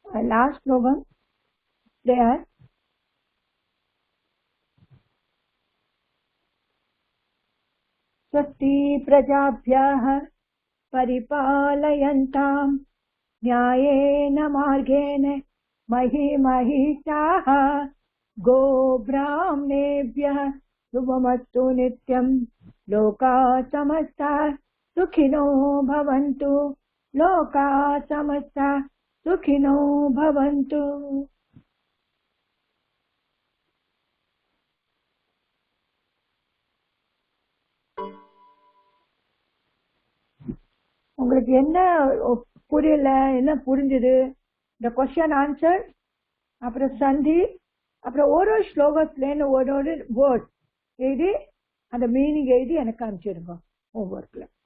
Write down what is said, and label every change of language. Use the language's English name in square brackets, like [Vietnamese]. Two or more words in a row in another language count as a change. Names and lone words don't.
[English] last slogan there. [Sanskrit] स्वस्ति प्रजाभ्यः परिपालयन्तां न्यायेन मार्गेण महिषाः गोब्राह्मणेभ्यः शुभमस्तु नित्यं लोकाः समस्ताः सुखिनो भवन्तु लोकाः समस्ताः सुखिनो भवन्तु. [Tamil] உங்களுக்கு என்ன புரியல, என்ன புரிஞ்சது, இந்த [English] question answer, [Tamil] அப்புறம் சந்தி, அப்புறம் ஒரு ஸ்லோகத்துலேன்னு ஒரு வேர்ட் எழுதி அந்த மீனிங் எழுதி எனக்கு அனுப்பிச்சிடுங்க ஹோம்ஒர்க்ல.